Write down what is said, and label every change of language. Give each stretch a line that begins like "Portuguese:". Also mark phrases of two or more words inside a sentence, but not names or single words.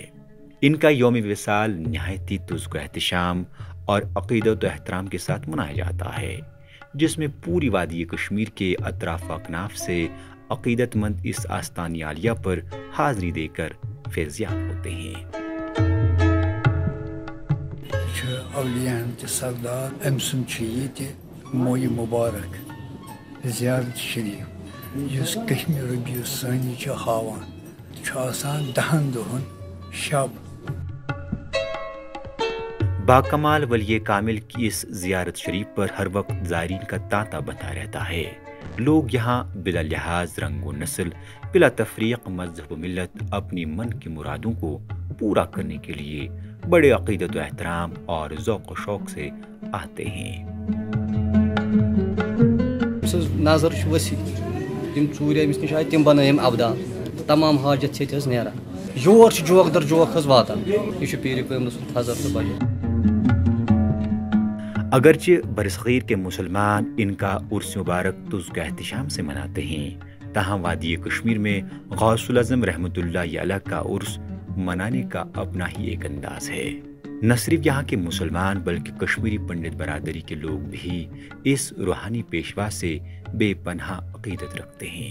Urdu: ان کا یوم وصال نہایت ہی تزک و احتشام اور عقیدت و احترام کے ساتھ منایا جاتا ہے، جس میں پوری وادی کشمیر کے اطراف و اکناف سے عقیدت مند اس آستان عالیہ پر حاضری دے کر فیضیاب ہوتے ہیں۔
Kashmiri: اولیاء سردار أمۍ سُنٛد چھُ ییٚتہِ مویہِ مُبارک زیارت شریف یُس کٔہمہِ ربیع ثانی چھُ ہاوان، چھُ آسان 10 دۄہن شب۔
Urdu: باکمال ولی کامل کی اس زیارت شریف پر ہر وقت زائرین کا تانتا بنا رہتا ہے۔ لوگ یہاں بلا لحاظ رنگ و نسل، بلا تفریق مذہب و ملت اپنی من کی مرادوں کو پورا کرنے کے لیے بڑے عقیدت و احترام اور ذوق و شوق سے آتے ہیں۔
Kashmiri: نظر وسیع تم ژوٗرِ أمِس نِش آیہِ تِم بنٲیِم ابدال، تمام حاجت چھِ ییٚتہِ حظ نیران۔ یور چھِ جوک در جوک حظ واتان، یہِ چھُ پیٖرِ کٲمِل سُنٛد تھزر تہٕ بجٹ۔
Urdu: اگرچہ برصغیر کے مسلمان ان کا عرس مبارک تزک احتشام سے مناتے ہیں، تاہم وادی کشمیر میں غوث الاعظم رحمۃ اللہ علیہ کا عرس منانے کا اپنا ہی ایک انداز ہے۔ نہ صرف یہاں کے مسلمان بلکہ کشمیری پنڈت برادری کے لوگ بھی اس روحانی پیشوا سے بے پناہ عقیدت رکھتے ہیں۔